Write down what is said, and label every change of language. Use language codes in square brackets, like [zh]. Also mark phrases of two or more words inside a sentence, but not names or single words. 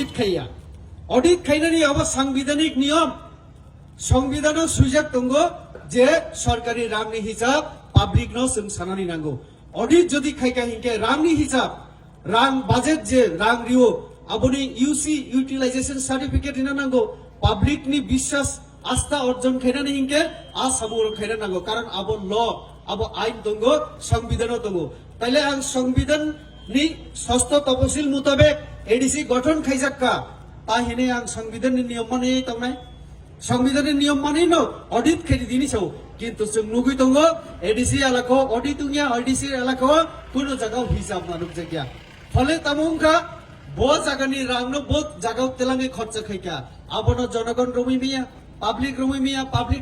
[brx] ऑडिट खायनानि आबो सांविधानिक नियम संविधानाव सुजाक दंगो जे सरकारि रांनि हिसाब पाब्लिक नो जों सानानि नांगौ ऑडिट जदि खायका हिंके रांनि हिसाब रां बाजेट जे रां रिओ आबोनि [en] UC utilization certificate [brx] हिना नांगौ पाब्लिक नि विश्वास आस्था अर्जन खायनानि हिंके आ साबुर खायना नांगौ कारण आबो ल आबो आइन दंगो संविधान दंगो ताइले आं संविधान नि षष्ठ तपसिल मुताबिक एडीसी गठन खायजाक्का ता हिने आं संविधान नि नियम माने तंनाय संविधान नि नियम माने न ऑडिट खायदि दिनि साव किन्तु जों नुगै दंगो एडीसी एलाको ऑडिट दुनिया एडीसी एलाको कुनो जागाव हिसाब मानुक जागिया फले तामुंगा बो जागानि रांनो बो जागाव तेलांगे खर्च खायका आबोनो जनगण रमिमिया पाब्लिक रमिमिया पाब्लिक